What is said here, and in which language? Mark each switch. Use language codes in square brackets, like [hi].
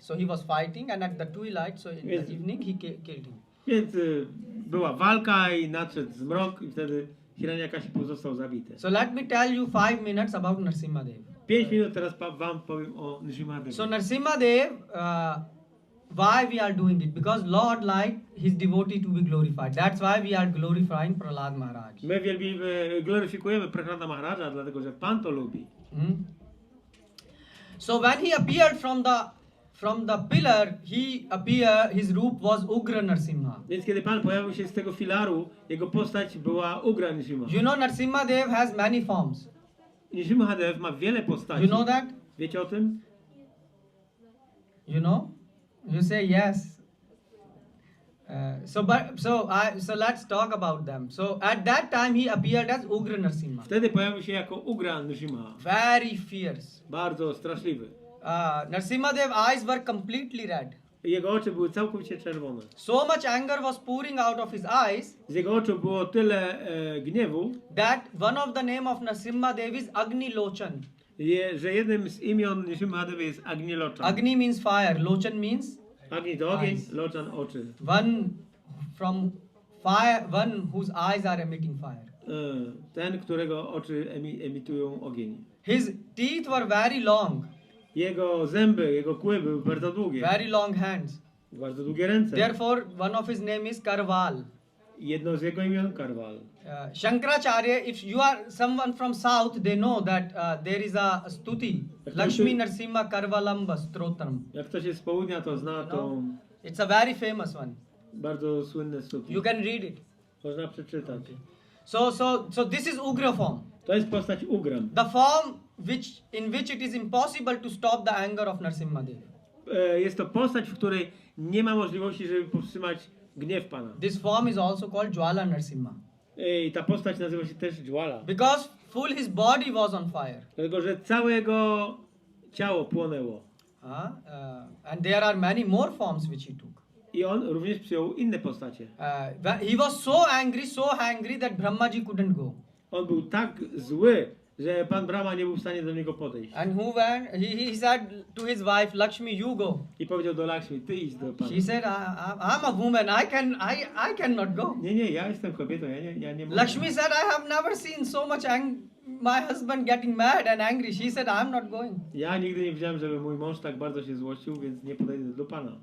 [en] So he was fighting, and at the twilight, so in Yes. the evening, he killed him. [pl] Więc była walka i nadszedł zmrok i wtedy Hiranyakashipu został zabity. [en] So let me tell you 5 minutes about Nrsimhadeva. [pl] 5 minut teraz wam powiem o Nrsimhadevie. [en] So Nrsimhadeva, why we are doing it? Because Lord liked his devotee to be glorified. That's why we are glorifying Prahlad Maharaj. [pl] My gloryfikujemy Prahlada Maharaja, dlatego że Pan to lubi. [en] So when he appeared from the pillar, his roop was Ugra Nrsimha. [pl] Więc kiedy Pan pojawił się z tego filaru, jego postać była Ugra Nrsimha. [en] You know Nrsimhadev has many forms. [pl] Nrsimhadev ma wiele postaci. [en] You know that? [pl] Wiecie o tym? [en] You know, you say yes. So let's talk about them. So at that time he appeared as Ugra Nrsimha, [pl] Wtedy pojawił się jako Ugra Nrsimha. [en] very fierce. [pl] Bardzo straszliwy. [en] Nrsimhadev's eyes were completely red. [pl] Jego oczy były całkowicie czerwone. [en] So much anger was pouring out of his eyes [pl] Z jego oczu było tyle gniewu, [en] that one of the name of Nrsimhadev is Agni Lochan. [pl] że jednym z imion Nrsimhadevy jest Agni Lochan. [en] Agni means fire, Lochan means [pl] Agni to ogień, [en] eyes. [pl] Lochan oczy. [en] one from fire, one whose eyes are emitting fire. [pl] Ten, którego oczy emitują ogień. [en] His teeth were very long, [pl] Jego zęby, jego kły były bardzo długie. [en] very long hands. [pl] Bardzo długie ręce. [en] Therefore, one of his name is Karval. [pl] Jedno z jego imion Karwal. [en] Shankaracharya, if you are someone from south, they know that there is a stuti, Lakshmi Nrsimha Karvalamba Stotram. [pl] Jak ktoś jest z południa, to zna tą [en] It's a very famous one. [pl] bardzo słynne stuki. [en] You can read it. [pl] Można przeczytać. [en] So this is Ugra form. [pl] To jest postać Ugram. [en] The form in which it is impossible to stop the anger of Nrsimhadev. [pl] Jest to postać, w której nie ma możliwości, żeby powstrzymać gniew Pana. [en] This form is also called Jwala Nrsimha. [pl] I ta postać nazywa się też Jwala. [en] Because full his body was on fire. [pl] Dlatego, że całe jego ciało płonęło. [en] And there are many more forms which he took. [pl] I on również przyjął inne postacie. [en] He was so angry that Brahmaji couldn't go. [pl] On był tak zły, że Pan Brahma nie był w stanie do niego podejść. [en] And who went? He said to his wife, Lakshmi, you go. [pl] I powiedział do Lakshmi, ty idź do Pana. [en] She said, I'm a woman. I cannot go. [pl] Nie, ja jestem kobietą, ja nie mogę. [en] Lakshmi said, I have never seen so much my husband getting mad and angry. She said, I'm not going. [pl] Ja nigdy nie widziałem, żeby mój mąż tak bardzo się złościł, więc nie podejdę do Pana.